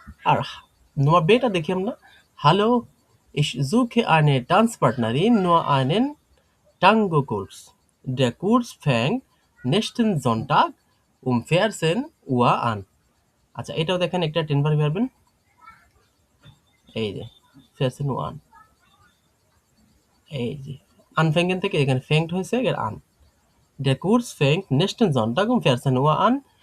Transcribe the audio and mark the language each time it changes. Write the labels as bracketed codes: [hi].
[bn] আর নম্বর বেটা দেখি আমরা, [de] হ্যালো, ich suche eine Tanzpartnerin, nur einen Tango-Kurs. Der Kurs fängt nächsten Sonntag um 14 Uhr an. [bn] আচ্ছা, এটাও দেখেন একটা 10 বার পারবেন, এই যে 14 Uhr an, এই যে আনফেঙ্গেন থেকে এখানে ফেঙ্কড হয়েছে এর আন। [de] Der Kurs fängt nächsten Sonntag um 14 Uhr an.